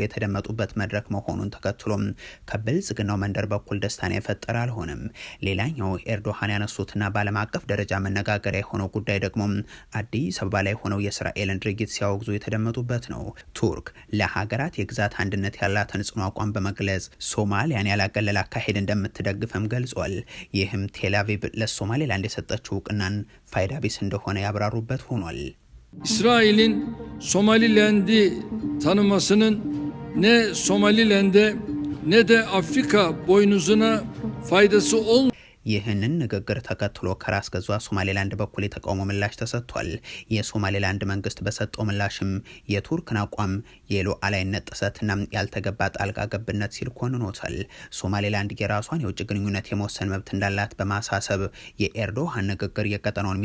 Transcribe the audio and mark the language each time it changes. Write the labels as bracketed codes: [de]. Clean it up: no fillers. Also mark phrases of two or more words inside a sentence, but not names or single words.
[am] የተደመጡበት መድረክ መሆኑን ተከትሎም ከብልጽግናው መንደር በኩል ደስታን የፈጠረ አልሆነም። ሌላኛው ኤርዶሃን ያነሱትና በዓለም አቀፍ ደረጃ መነጋገሪያ የሆነው ጉዳይ ደግሞ አዲስ አበባ ላይ ሆነው የእስራኤልን ድርጊት ሲያወግዙ የተደመጡበት ነው። ቱርክ ለሀገራት የግዛት አንድነት ያላትን ጽኑ አቋም በመግለጽ ሶማሊያን ያላገለለ አካሄድ እንደምትደግፈም ገልጿል። ይህም ቴልአቪቭ ለሶማሌላንድ የሰጠችው እውቅናን ፋይዳ ቢስ እንደሆነ ያብራሩበት ሆኗል። [tr] İsrail'in Somaliland'i tanımasının ne Somaliland'e ne de Afrika boynuzuna faydası olmuyor. [am] ይህንን ንግግር ተከትሎ ከራስ ገዟ ሶማሌላንድ በኩል የተቃውሞ ምላሽ ተሰጥቷል። የሶማሌላንድ መንግስት በሰጠው ምላሽም የቱርክን አቋም የሉዓላዊነት ጥሰትና ያልተገባ ጣልቃ ገብነት ሲል ኮንኖታል። ሶማሌላንድ የራሷን የውጭ ግንኙነት የመወሰን መብት እንዳላት በማሳሰብ የኤርዶሃን ንግግር የቀጠናውን